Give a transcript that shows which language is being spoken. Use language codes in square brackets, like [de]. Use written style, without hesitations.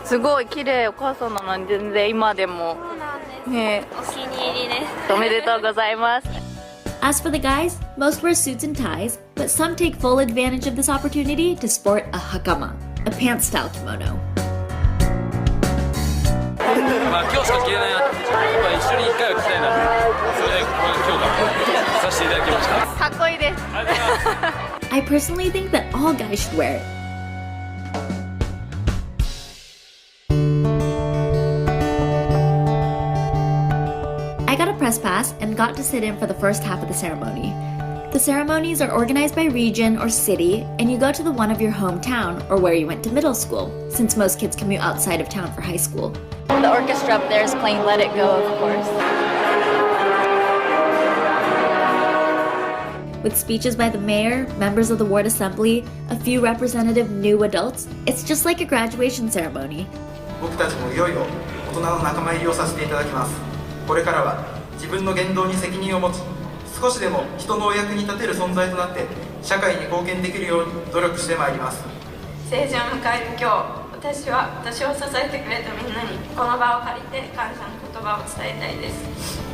[ja] すごい綺麗。お母さんなのに全然今でも。そうなんですね。お気に入りです。おめでとうございます。 [en] As for the guys, most wear suits and ties, but some take full advantage of this opportunity to sport a hakama, a pants-style kimono. [ja] まあ今日しか着れないなって、やっぱ一緒に一回は着たいなって、それでこれ今日からさせていただきました。かっこいいです。 [en] I personally think that all guys should wear it. I got a press pass and got to sit in for the first half of the ceremony. The ceremonies are organized by region or city, and you go to the one of your hometown or where you went to middle school, since most kids commute outside of town for high school. The orchestra up there is playing Let It Go, of course. With speeches by the mayor, members of the ward assembly, a few representative new adults, it's just like a graduation ceremony. [ja] 僕たちもいよいよ大人の仲間入りをさせていただきます。これからは自分の言動に責任を持ち、少しでも人のお役に立てる存在となって社会に貢献できるように努力してまいります。成人を迎える今日、私は私を支えてくれたみんなにこの場を借りて感謝の言葉を伝えたいです。